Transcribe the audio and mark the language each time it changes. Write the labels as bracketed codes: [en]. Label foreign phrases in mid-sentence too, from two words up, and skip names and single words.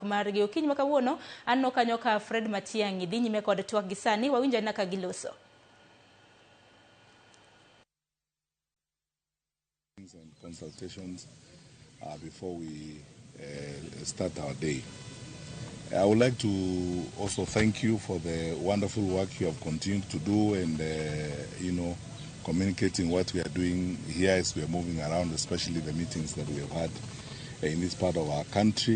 [luo] Margi okinyi makawuono anno kanyo ka Fred Matiang'i dhi nyime kod twak gi sani wawinjo na ka giloso. [en] And consultations before we start our day. I would like to also thank you for the wonderful work you have continued to do and communicating what we are doing here as we are moving around, especially the meetings that we have had in this part of our country.